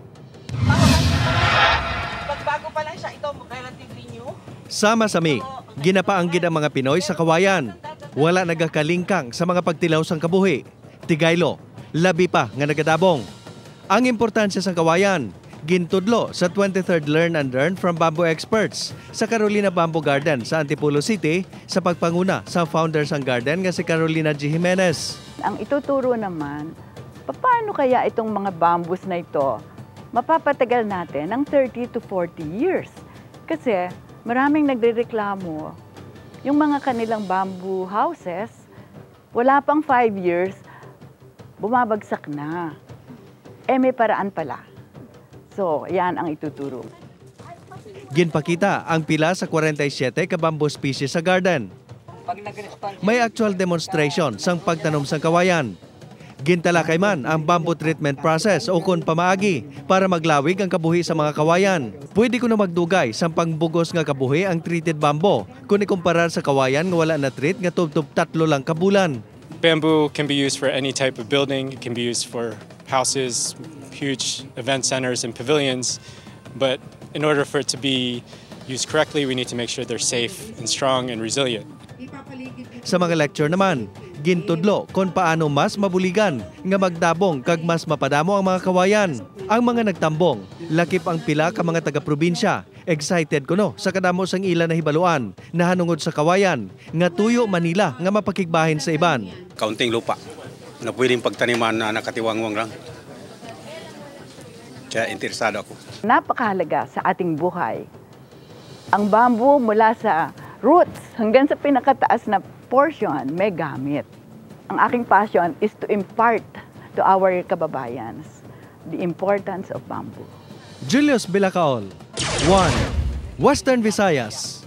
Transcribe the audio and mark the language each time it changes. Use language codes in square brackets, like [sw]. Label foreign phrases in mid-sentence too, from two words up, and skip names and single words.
[tl] Pagbago pa lang siya, ito [en] relatively new. [hil] Sama-sami, ginapaanggid ang mga Pinoy sa kawayan. Wala nagakalingkang sa mga pagtilaw sang kabuhi. Tigaylo, labi pa nga nagadabong. Ang importansya sa kawayan, gintudlo sa 23rd Learn and Learn from Bamboo Experts sa Carolina Bamboo Garden sa Antipolo City sa pagpanguna sa founder sang garden nga si Carolina G. Jimenez. [tl] Ang ituturo naman, paano kaya itong mga bamboos na ito mapapatagal natin ng [en] 30 to 40 years? [tl] Kasi maraming nagrereklamo, yung mga kanilang [en] bamboo houses, [tl] wala pang 5 years, bumabagsak na. May paraan pala. So, yan ang ituturo. [hil] Ginpakita ang pila sa 47 ka bamboo species sa garden. May actual demonstration sang pagtanom sang kawayan. Gintalakay man ang [en] bamboo treatment process [hil] o kung pamaagi para maglawig ang kabuhi sa mga kawayan. Pwede ko na magdugay sa pangbugos nga kabuhi ang [en] treated bamboo [hil] kung ikumparar sa kawayan nga wala na treat nga tubtub 3 lang kabulan. [en] Bamboo can be used for any type of building. It can be used for houses, huge event centers and pavilions. But in order for it to be used correctly, we need to make sure they're safe and strong and resilient. [hil] Sa mga lecture naman, gintudlo kung paano mas mabuligan nga magdabong kag mas mapadamo ang mga kawayan. Ang mga nagtambong, lakip ang pila ka mga taga-probinsya. Excited ko no sa kadamo sang ila na hibaluan na hanungod sa kawayan nga tuyo Manila nga mapakigbahin sa iban. [tl] Kaunting lupa na pwedeng pagtaniman na nakatiwangwang lang. Kaya interesado ako. Napakahalaga sa ating buhay. Ang bamboo mula sa roots hanggang sa pinakataas na portion may gamit. Ang aking [en] passion is to impart to our kababayans the importance of bamboo. [hil] Julius Belacaol, 1. Western Visayas.